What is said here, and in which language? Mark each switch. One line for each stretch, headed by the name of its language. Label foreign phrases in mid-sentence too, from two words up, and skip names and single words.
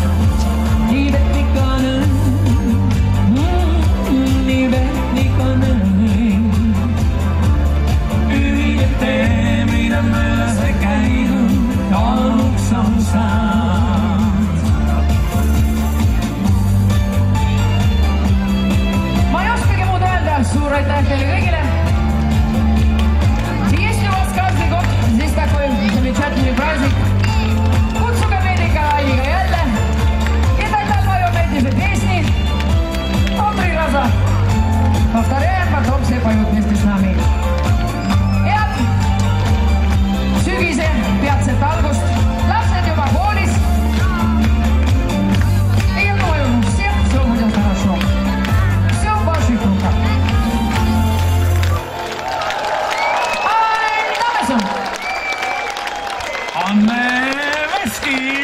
Estonian: Nii petlik on õnn, nii petlik on õnn. Ühine tee, mida mööda sai käinud, hommuks on saanud. Ma ei oskagi muud öelda, suur aitäh teile kõigile.
Russian: Если у вас каждый год здесь такой замечательный праздник,
Estonian: kutsuge meid ikka laiviga jälle.
Russian: И тогда поем эти же песни. Он 3 раза повторяем, потом все поют вместе с нами.
Estonian: Ja sügise peatset algust. Lapsed juba koolis.
Russian: Я думаю, у всех все будет хорошо. Все в ваших руках.
Estonian: Anne Veski!